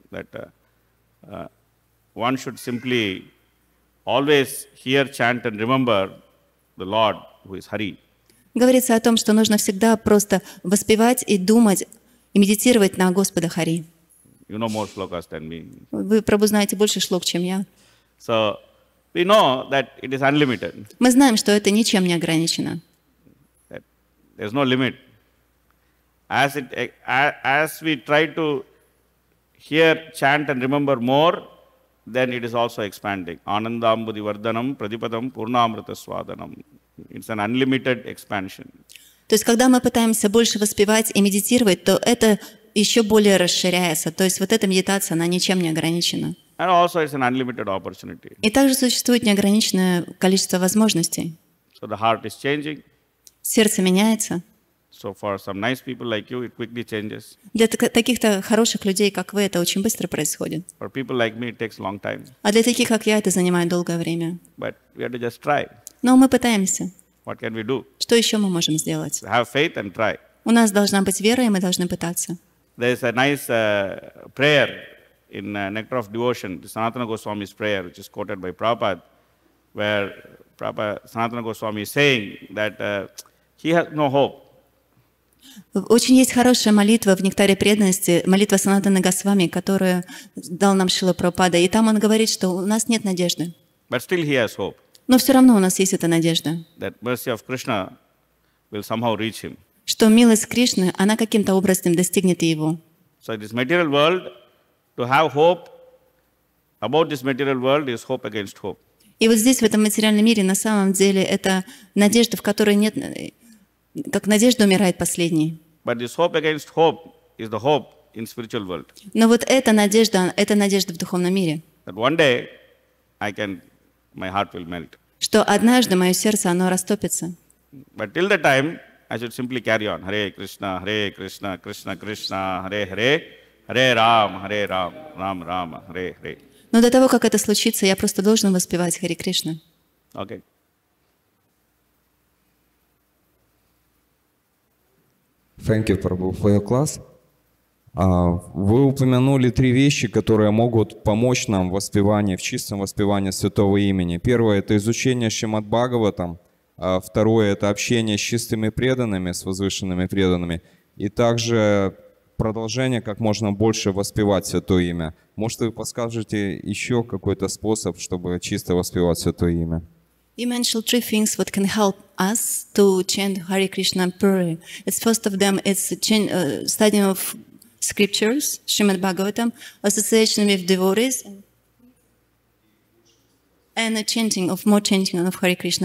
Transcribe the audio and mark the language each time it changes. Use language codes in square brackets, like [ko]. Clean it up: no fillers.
[en] That one should simply always hear, chant and remember the Lord who is Hari. [ru] Говорится о том, что нужно всегда просто воспевать и думать, и медитировать на Господа Хари. [en] You know more shlokas than me. [ru] Вы, прабху, знаете больше шлок, чем я. [en] So we know that it is unlimited. Мы знаем, что это ничем не ограничено. That there is no limit. As we try to hear, chant and remember more, then it is also expanding. [sa] Anandambudi vardhanam pradipadam purnamrita swadanam. [en] It's an unlimited expansion. [ru] То есть, когда мы пытаемся больше воспевать и медитировать, то это еще более расширяется. То есть, вот эта медитация, она ничем не ограничена. [en] And also it's an unlimited opportunity. [ru] И также существует неограниченное количество возможностей. [en] So the heart is changing. [ru] Сердце меняется. [en] So for some nice people like you, it quickly changes. [ru] Для таких-то хороших людей, как вы, это очень быстро происходит. [en] For people like me, it takes a long time. [ru] А для таких, как я, это занимает долгое время. [en] But we have to just try. [ru] Но мы пытаемся. [en] What can we do? [ru] Что еще мы можем сделать? [en] Have faith and try. [ru] У нас должна быть вера, и мы должны пытаться. [en] There is a nice prayer in Nectar of Devotion, the Sanatana Goswami's prayer, which is quoted by Prabhupada, where Sanatana Goswami is saying that he has no hope. [ru] Очень есть хорошая молитва в «Нектаре преданности», молитва Санатаны Госвами, которую дал нам Шрила Прабхупада. И там он говорит, что у нас нет надежды. [en] But still he has hope. [ru] Но все равно у нас есть эта надежда. [en] That mercy of Krishna will somehow reach him. [ru] Что милость Кришны, она каким-то образом достигнет и его. [en] So this material world, to have hope about this material world is hope against hope. [ru] И вот здесь, в этом материальном мире, на самом деле, это надежда, в которой нет... Как надежда умирает последней. [en] But this hope against hope is the hope in spiritual world. [ru] Но вот эта надежда в духовном мире. [en] That one day my heart will melt. [ru] Что однажды мое сердце, оно растопится. [en] But till the time, I should simply carry on. Hare Krishna, Krishna Krishna, Hare Hare, Hare Ram, Ram Ram, Hare Hare. [ru] Но до того, как это случится, я просто должен воспевать Харе Кришна. [en] Okay. Thank you, Prabhu, for your class. [ru] Вы упомянули 3 вещи, которые могут помочь нам в воспевании, в чистом воспевании святого имени. Первое – это изучение Шримад Бхагаватам. Второе – это общение с чистыми преданными, с возвышенными преданными. И также продолжение, как можно больше воспевать святое имя. Может, вы подскажете еще какой-то способ, чтобы чисто воспевать святое имя? [en] You mentioned 3 things what can help us to chant Hare Krishna purely. It's first of them, it's studying of scriptures, Shrimad Bhagavatam, association with devotees, and more chanting of Hare Krishna.